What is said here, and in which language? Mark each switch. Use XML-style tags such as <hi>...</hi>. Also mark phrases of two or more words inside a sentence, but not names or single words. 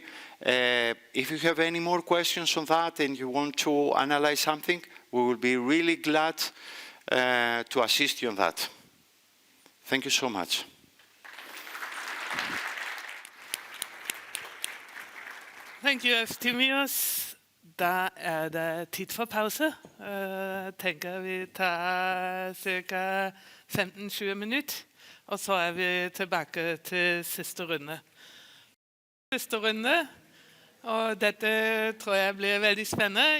<en>If you have any more questions on that and you want to analyze something, we will be really glad to assist you on that. Thank you so much. Thank you, Efthimios.</en> <no>Da det tid for pause. Tenker vi tar ca. 15-20 minutter, og så vi tilbake til siste runde. Siste runde, og dette tror jeg blir veldig spennende.</no>